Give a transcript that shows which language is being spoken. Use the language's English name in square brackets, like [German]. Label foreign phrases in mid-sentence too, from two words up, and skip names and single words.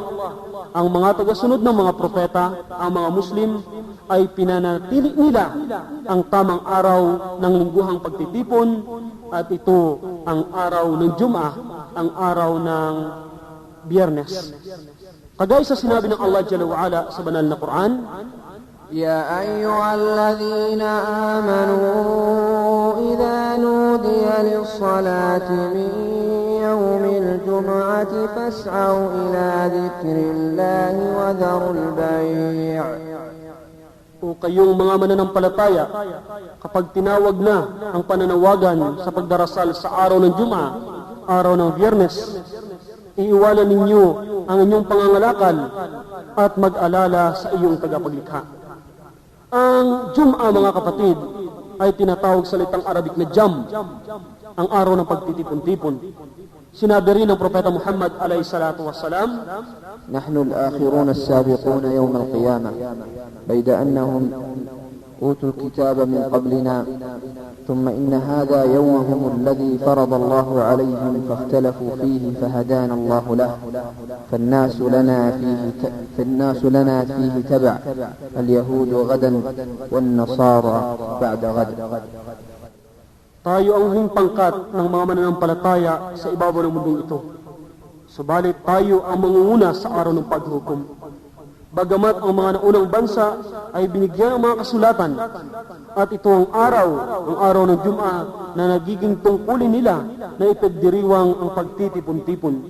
[Filipino] Ang mga tagasunod ng mga propeta, ang mga Muslim, ay pinanatili nila ang tamang araw ng lingguhang pagtitipon, at ito ang araw ng Jum'ah, ang araw ng Biyernes. Kagaya sa sinabi ng [Arabic] الله جل وعلا [Filipino] sa banal na Quran, [Arabic] يا أيها الذين آمنوا إذا نودي للصلاة من يوم الجمعة فاسعوا إلى ذكر الله وذروا البيع. [Filipino] O kayong mga mananampalataya, kapag tinawag na ang pananawagan sa pagdarasal sa araw ng Jum'ah, araw ng Biyernes, iiwanan ninyo ang inyong pangangalakal at mag-alala sa iyong tagapaglikha. Ang Jum'ah, mga kapatid, ay tinatawag sa salitang Arabic na Jam, ang araw ng pagtitipon-tipon. Sinabi rin ng Propeta Muhammad [Arabic] عليه الصلاة والسلام, نحن الآخرون السابقون يوم القيامة بيد أنهم أوتوا الكتاب من قبلنا ثم إن هذا يومهم الذي فرض الله عليهم فاختلفوا فيه فهدانا الله له فالناس لنا فيه تبع اليهود غدا والنصارى بعد غد. [Filipino] Tayo ang huling pangkat ng mga mananampalataya sa ibabaw ng mundong ito. Subalit tayo ang mangunguna sa araw ng paghukom. Bagamat ang mga naunang bansa ay binigyan ng mga kasulatan, at ito ang araw ng Jum'ah na nagiging tungkulin nila na ipagdiriwang ang pagtitipon-tipon.